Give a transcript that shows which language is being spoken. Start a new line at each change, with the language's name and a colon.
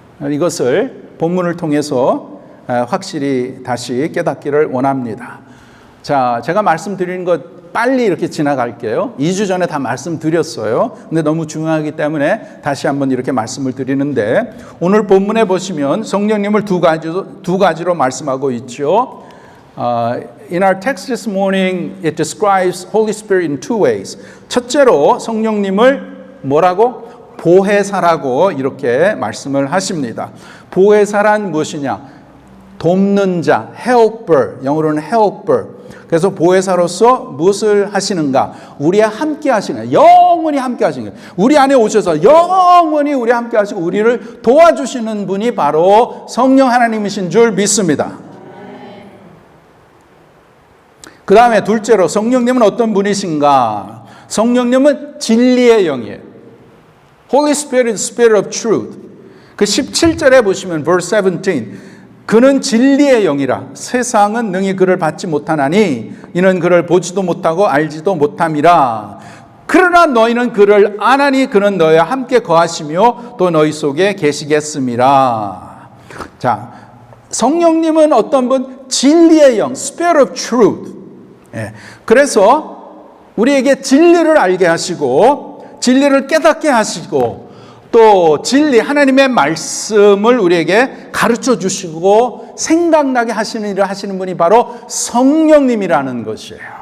Korean: 이것을 본문을 통해서 확실히 다시 깨닫기를 원합니다. 자, 제가 말씀드리는 것 빨리 이렇게 지나갈게요. 2주 전에 다 말씀드렸어요. 근데 너무 중요하기 때문에 다시 한번 이렇게 말씀을 드리는데, 오늘 본문에 보시면 성령님을 두 가지로 말씀하고 있죠.
English: In our text this morning, it describes Holy Spirit in two ways.
Korean: 첫째로 성령님을 뭐라고? 보혜사라고 이렇게 말씀을 하십니다. 보혜사란 무엇이냐? 돕는 자, helper, 영어로는 helper. 그래서 보혜사로서 무엇을 하시는가? 우리와 함께 하시는, 영원히 함께 하시는 거예요. 우리 안에 오셔서 영원히 우리 함께 하시고 우리를 도와주시는 분이 바로 성령 하나님이신 줄 믿습니다. 그 다음에 둘째로 성령님은 어떤 분이신가? 성령님은 진리의 영이에요.
English: Holy Spirit is Spirit of Truth.
Korean: 그 17절에 보시면
English: verse 17,
Korean: 그는 진리의 영이라 세상은 능히 그를 받지 못하나니 이는 그를 보지도 못하고 알지도 못함이라. 그러나 너희는 그를 아나니 그는 너희와 함께 거하시며 또 너희 속에 계시겠음이라. 자, 성령님은 어떤 분? 진리의 영,
English: Spirit of Truth.
Korean: 예. 그래서 우리에게 진리를 알게 하시고 진리를 깨닫게 하시고 또 진리, 하나님의 말씀을 우리에게 가르쳐 주시고 생각나게 하시는 일을 하시는 분이 바로 성령님이라는 것이에요.